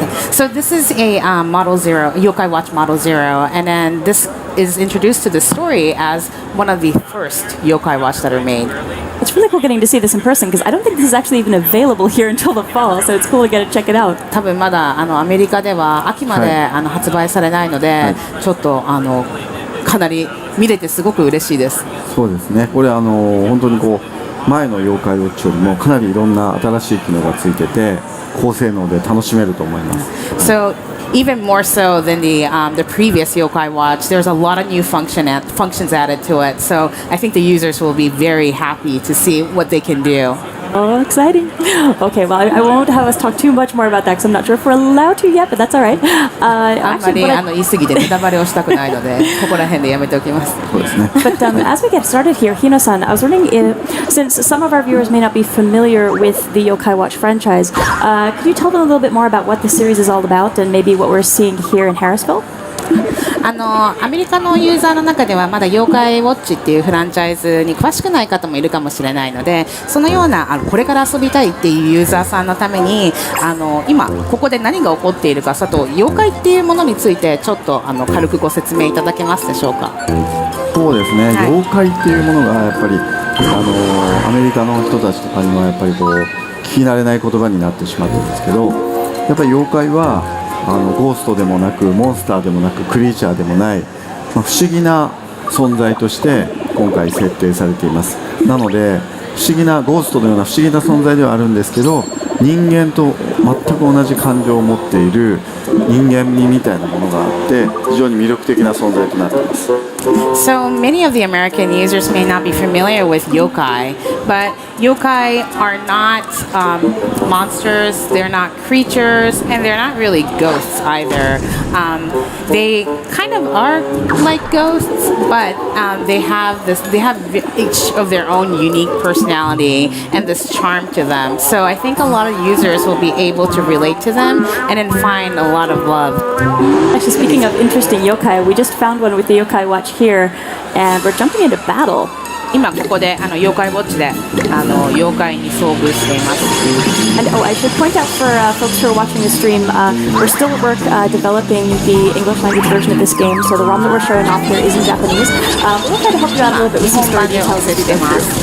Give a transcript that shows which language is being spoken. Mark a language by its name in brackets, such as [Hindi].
[English] So this is a Model 0, Yokai Watch Model 0, and then this is introduced to the story as one of the first Yokai Watch that are made. It's really cool getting to see this in person because I don't think this is actually even available here until the fall, so it's cool to get to check it out. [Japanese] 多分まだアメリカでは秋まで、発売されないので、ちょっとかなり見れてすごく嬉しいです。そうですね。これ本当にこう前の妖怪ウォッチよりもかなりいろんな新しい機能がついてて高性能で楽しめると思います。 [English] So even more so than the previous Yokai Watch, there's a lot of new functions added to it. So I think the users will be very happy to see what they can do. Oh, exciting. Okay, well, I won't have us talk too much more about that because I'm not sure if we're allowed to yet, but that's all right. [Japanese] あんまり言い過ぎてネタバレをしたくないのでここら辺でやめておきます。そうですね。 [English] But as we get started here, Hino-san, I was wondering since some of our viewers may not be familiar with the Yokai Watch franchise, could you tell them a little bit more about what the series is all about and maybe what we're seeing here in Harrisville? [Japanese] アメリカのユーザーの中ではまだ妖怪ウォッチっていうフランチャイズに詳しくない方もいるかもしれないので、そのようなこれから遊びたいっていうユーザーさんのために今ここで何が起こっているか、あと妖怪っていうものについてちょっと軽くご説明いただけますでしょうか。そうですね、はい妖怪っていうものがやっぱりアメリカの人たちとかにはやっぱりこう聞き慣れない言葉になってしまってるんですけど、やっぱり妖怪はゴーストでもなくモンスターでもなくクリーチャーでもない、不思議な存在として今回設定されています。なので不思議なゴーストのような不思議な存在ではあるんですけど、人間と全く同じ感情を持っている人間味みたいなものがあって非常に魅力的な存在となっています。 [English] So many of the American users may not be familiar with yokai, but yokai are not monsters, they're not creatures, and they're not really ghosts either. They kind of are like ghosts, but they have each of their own unique personality and this charm to them. So I think a lot of users will be able to relate to them and then find a lot of love. Actually, speaking of interesting yokai, we just found one with the yokai watch here, and we're jumping into battle. [Japanese] 今ここで妖怪ウォッチで妖怪に遭遇しています。 [English] And I should point out for folks who are watching the stream, we're still at work developing the English language version of this game, so the ROM that we're showing off here is in Japanese. We'll try to help you out a little bit with some story details as we go through.